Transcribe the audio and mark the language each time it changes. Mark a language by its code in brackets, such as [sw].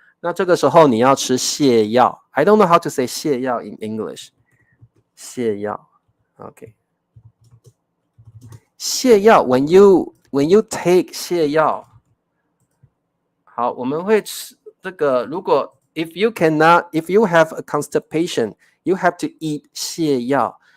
[zh] 那这个时候你要吃泻药 [en] ，I don't know how to say 泻药 in English。 [zh] 泻药 ，OK。泻药 [en] when you take [zh] 泻药，好，我们会吃这个。 [en] 如果 if you have a constipation, you have to eat 泻药。